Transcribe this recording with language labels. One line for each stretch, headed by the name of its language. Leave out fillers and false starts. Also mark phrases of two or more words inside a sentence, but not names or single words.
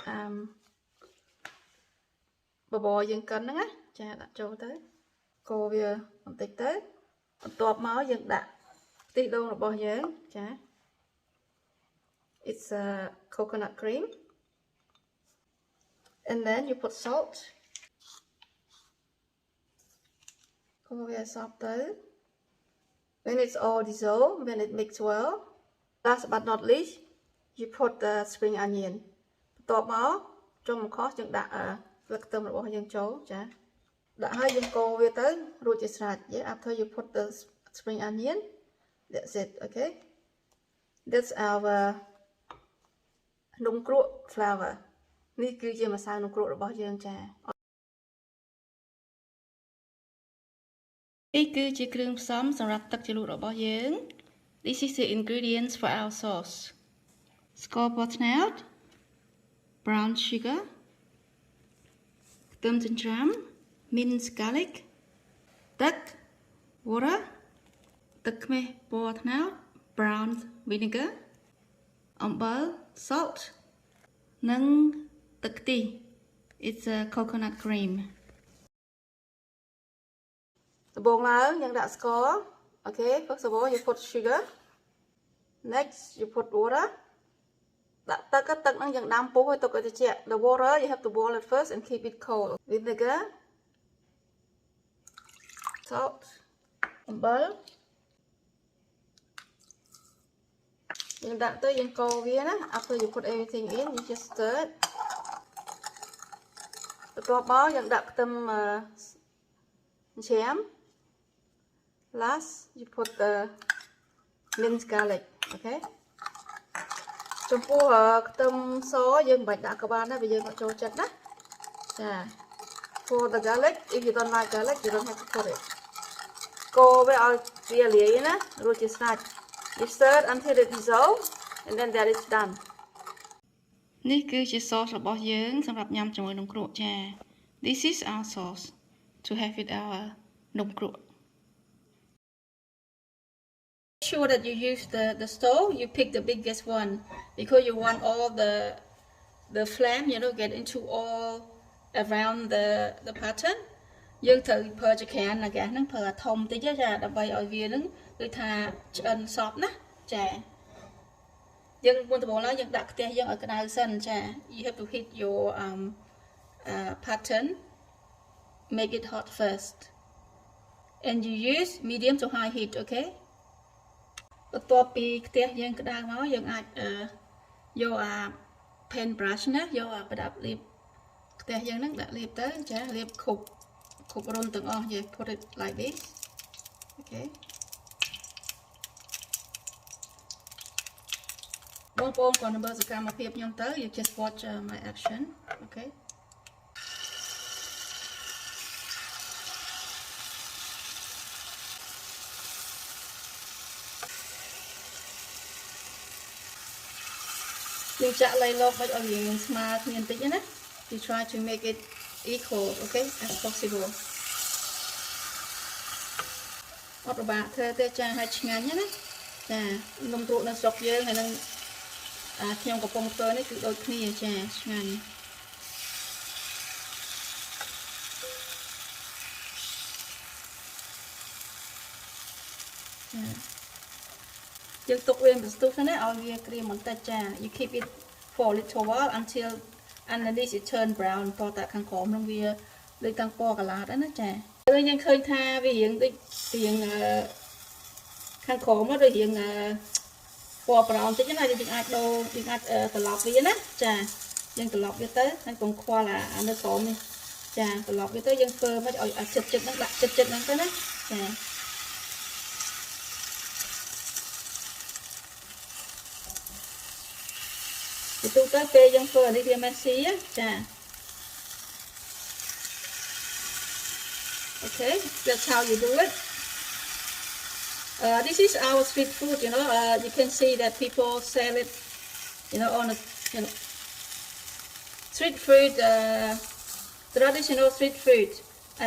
Khmer: បបរយើងកិនហ្នឹងណាចាដាក់ចូលទៅកូរវាបន្តិចទៅបន្ទាប់មកយើងដាក់ខ្ទិះដូងរបស់យើងចា
English: It's a coconut cream and then you put salt
Khmer: កូរវាសព្វទៅ
English: When it's all dissolved when it mix well last but not least you put the spring onion
Khmer: បន្ទាប់មកចុងបង្ខំយើងដាក់ស្លឹកខ្ទឹមរបស់យើងចូលចាដាក់ហើយយើងកូរវាទៅរួចជាស្រេច
English: After you put the spring onion that's it okay that's our
Khmer: នំគ្រក់ flour នេះគឺជាម្សៅនំគ្រក់របស់យើងចា នេះគឺជាគ្រឿងផ្សំសម្រាប់ទឹកជ្រលក់របស់យើង
English: This is the ingredients for our sauce
Khmer: ស្ករពណ៌ត្នោត
English: brown sugar
Khmer: ខ្ទឹមចិញ្ច្រាំ
English: minced garlic ទឹក water
Khmer: ទឹកខ្មេះពណ៌ត្នោត
English: brown vinegar អំបិល salt
Khmer: និងទឹកខ្ទិះ
English: It's a coconut cream
Khmer: ដំបូងឡើងយើងដាក់ស្ករ
English: Okay first of all you put sugar next you put water
Khmer: ដាក់ទឹកហ្នឹងយើងដាំពុះឲ្យទឹកឲ្យត្រជាក់
English: The water you have to boil it first and keep it cold vinegar salt អំបិល
Khmer: យើងដាក់ទៅយើងកូរវាណា
English: After you put everything in you just stir it
Khmer: បន្ទាប់មកយើងដាក់ខ្ទឹមច្រាំ
English: Last you put the minced garlic okay
Khmer: ចំពោះខ្ទឹមសយើងមិនបាច់ដាក់ក៏បានដែរបើយើងអត់ចូល ចិត្តណាចា
English: for the garlic if you don't like garlic you don't have to put it
Khmer: កូរវាឲ្យវាលាយណារួចជាស្រេច
English: you stir until it dissolve and then that is done
Khmer: នេះគឺជា
English: sauce
Khmer: របស់យើងសម្រាប់ញ៉ាំជាមួយនំគ្រក់ចា
English: this is our sauce to have with our នំគ្រក់ sure that you use the stove you pick the biggest one because you want all the flame you know get into all around the pattern
Khmer: យើងត្រូវ ប្រើចក្រានណាគេហ្នឹងប្រើធំតិចចាដើម្បីឲ្យវាហ្នឹងដូចថាឆ្អិនសពណាចា យើងមុនដំបូងឡើយយើងដាក់ខ្ទះយើងឲ្យក្តៅសិនចា
English: you have to heat your pattern make it hot first and you use medium to high heat okay
Khmer: បន្ទាប់ពីខ្ទះយើងក្តៅមកយើងអាចយកអា
English: paint brush
Khmer: ណាយកអាប្រដាប់លាបខ្ទះយើងហ្នឹងដាក់លាបទៅចាលាបគ្រប់រុនទាំងអស់យើង
English: put it like this okay
Khmer: បងប្អូនគាត់នៅមើលសកម្មភាពខ្ញុំទៅ
English: you just watch my action okay
Khmer: យើងចាក់លៃលោកបាច់ឲ្យវាស្មើគ្នាបន្តិចណា
English: you try to make it equal okay as possible
Khmer: អត់ពិបាកធ្វើទេចាឲ្យឆ្ងាញ់ណាចានំគ្រក់នៅស្រុកយើងហើយនឹងខ្ញុំកំពុងធ្វើនេះគឺដូចគ្នាចាឆ្ងាញ់ យើងទុកវាបន្ទុកទៅណាឲ្យវាក្រៀមបន្តិចចា
English: you keep it for a little while until underneath it turn brown
Khmer: តតែខាង ក្រោមនឹងវាដូចតាំងពណ៌កាឡាតណាចាហើយយើងឃើញថាវារៀងដូចរៀងខាងក្រោ មដូចរៀងពណ៌ប្រោនតិចណាយើងអាចដូរយើងអាចត្រឡប់វាណាចាយើងត្រឡប់វាទៅហើយកុំខ្វល់អានៅក្រោមនេះចាត្រឡប់វាទៅយើងធ្វើមិនឲ្យចិត្តហ្នឹងដាក់ចិត្តហ្នឹងទៅណាចាទូទៅពេលយើងធ្វើអានេះវាមិនស៊ីចា
English: okay that's how you do it this is our street food you know you can see that people sell it you know on a street food traditional street food I